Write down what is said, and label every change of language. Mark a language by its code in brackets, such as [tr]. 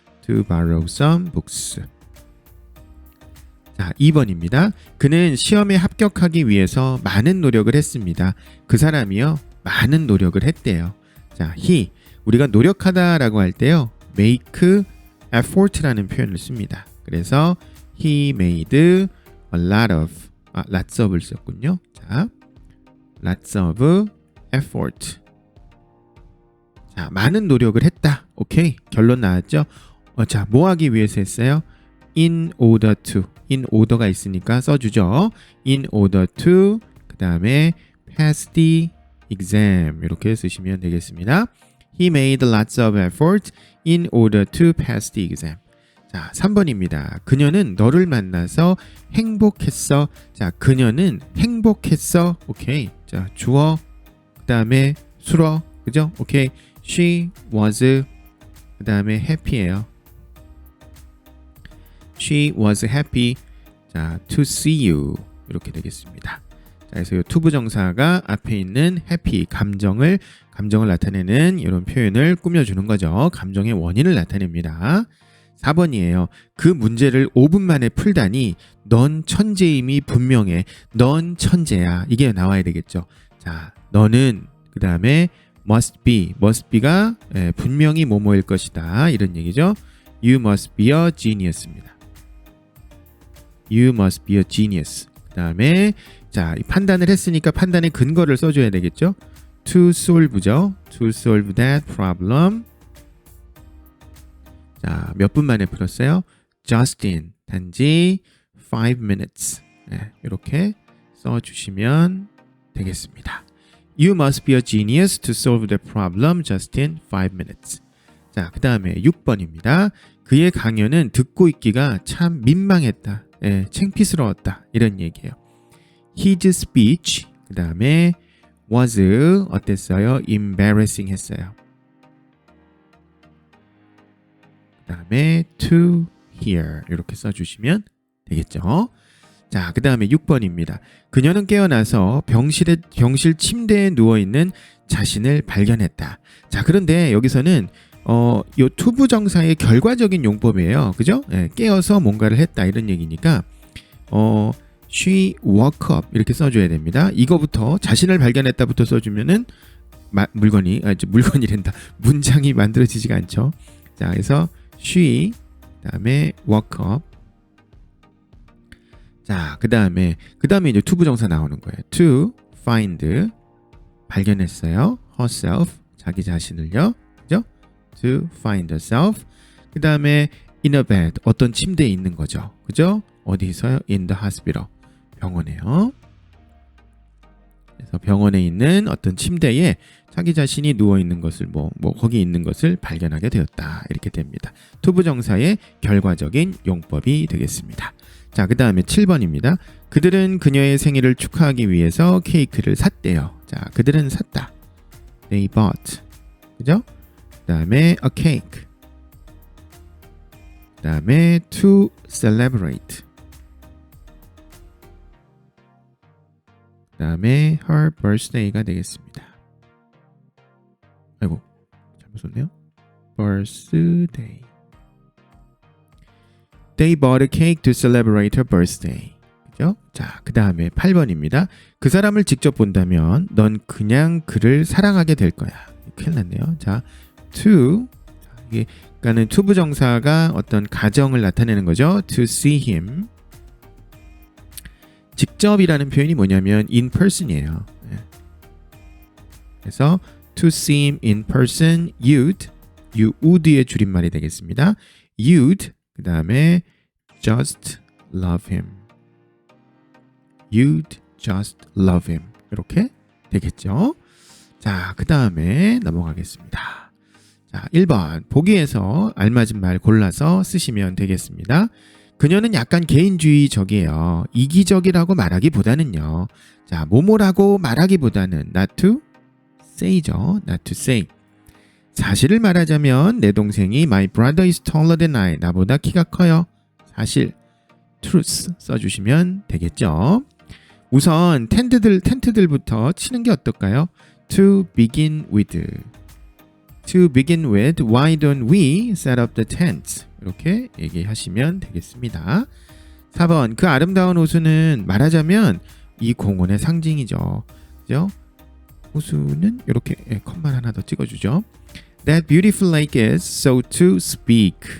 [en] To borrow some books. [ko] 자, 2번입니다. 그는 시험에 합격하기 위해서 많은 노력을 했습니다. 그 사람이요, 많은 노력을 했대요. [en] 자, he. [ko] 우리가 노력하다라고 할 때요, [en] make effort [ko] 라는 표현을 씁니다. 그래서 [en] he made a lot of, lots of를 썼군요. 자, lots of effort. [ko] 자, 많은 노력을 했다. 오케이. 결론 나왔죠? 자, 뭐 하기 위해서 했어요? [en] In order to. in order [ko] 가 있으니까 써주죠. [en] In order to. [ko] 그 다음에 [en] pass the exam. [ko] 이렇게 쓰시면 되겠습니다. [en] He made lots of effort in order to pass the exam. [ko] 자, 3번입니다. 그녀는 너를 만나서 행복했어. 자, 그녀는 행복했어. 오케이. 자, 주어. 그 다음에 수어. 그죠? 오케이. [en] She was, [ko] 그 다음에 [en] happy예요. She was happy. 자, to see you. [ko] 이렇게 되겠습니다. 자, 그래서 이 투부정사가 앞에 있는 happy, 감정을 나타내는 이런 표현을 꾸며주는 거죠. 감정의 원인을 나타냅니다. 4번이에요. 그 문제를 5분 만에 풀다니 넌 천재임이 분명해. 넌 천재야. 이게 나와야 되겠죠. 자, 너는 그 다음에 [en] must be [ko] 가 분명히 뭐뭐일 것이다. 이런 얘기죠. [en] You must be a genius입니다. You must be a genius. [ko] 그 다음에 자, 판단을 했으니까 판단의 근거를 써줘야 되겠죠. To solve죠. [en] To solve that problem. [ko] 자, 몇 분 만에 풀었어요? [en] Just in [ko] 단지 [en] 5 minutes. [ko] 네, 이렇게 써주시면 되겠습니다. [en] You must be a genius to solve the problem just in 5 minutes. [ko] 자, 그 다음에 6번입니다. 그의 강연은 듣고 있기가 참 민망했다. 예, 창피스러웠다. 이런 얘기예요. [en] His speech, [ko] 그 다음에 [en] was [ko] 어땠어요? [en] embarrassing [ko] 했어요. 그 다음에 [en] to hear [ko] 이렇게 써주시면 되겠죠. 자, 그 다음에 6번입니다. 그녀는 깨어나서 병실 침대에 누워있는 자신을 발견했다. 자, 그런데 여기서는 요 투부정사의 결과적인 용법이에요. 그죠? 예, 깨어서 뭔가를 했다 이런 얘기니까 [en] she woke up [ko] 이렇게 써줘야 됩니다. 이거부터 자신을 발견했다부터 써주면은 물건이란다. 문장이 만들어지지가 않죠. 자, 그래서 she 그다음에 [en] woke up. [ko] 자, 그다음에 이제 투부정사 나오는 거예요. [en] to find [ko] 발견했어요. [en] herself [ko] 자기 자신을요. 그죠? [en] to find herself. [ko] 그다음에 [en] in a bed [ko] 어떤 침대에 있는 거죠. 그죠? 어디서요? [en] in the hospital. [ko] 병원에요. 그래서 병원에 있는 어떤 침대에 자기 자신이 누워 있는 것을 거기 있는 것을 발견하게 되었다. 이렇게 됩니다. 투부정사의 결과적인 용법이 되겠습니다. 자, 그 다음에 7번입니다. 그들은 그녀의 생일을 축하하기 위해서 케이크를 샀대요. 자, 그들은 샀다. [en] They bought. [ko] 그죠? [en] 그 다음에 a cake. 그 다음에 to celebrate. [ko] 그 다음에 [en] her birthday [ko] 가 되겠습니다. 아이고, 잘못 썼네요. [en] birthday. They bought a cake to celebrate her birthday. [ko] 그죠? 자, 그 다음에 8번입니다. 그 사람을 직접 본다면 넌 그냥 그를 사랑하게 될 거야. 큰일 났네요. 자, to. 이게 그러니까는 투부정사가 어떤 가정을 나타내는 거죠. [en] To see him. [ko] 직접이라는 표현이 뭐냐면 [en] in person [ko] 이에요. [en] 그래서 to see him in person, you would [ko] 의 줄임말이 되겠습니다. [en] You'd [ko] 그 다음에 [en] just love him. You'd just love him. [ko] 이렇게 되겠죠. 자, 그 다음에 넘어가겠습니다. 자, 1번 보기에서 알맞은 말 골라서 쓰시면 되겠습니다. 그녀는 약간 개인주의적이에요. 이기적이라고 말하기보다는요. 자, 뭐뭐라고 말하기보다는 [en] not to say [ko] 죠. [en] not to say. [ko] 사실을 말하자면 내 동생이 [en] my brother is taller than I. [ko] 나보다 키가 커요. 사실 [en] truth [ko] 써주시면 되겠죠. 우선 텐트들부터 치는 게 어떨까요? [en] To begin with. Why don't we set up the tents? [ko] 이렇게 얘기하시면 되겠습니다. 4번 그 아름다운 호수는 말하자면 이 공원의 상징이죠. 그죠? 호수는 이렇게 컷만 하나 더 찍어주죠. [en] That beautiful lake is, so to speak.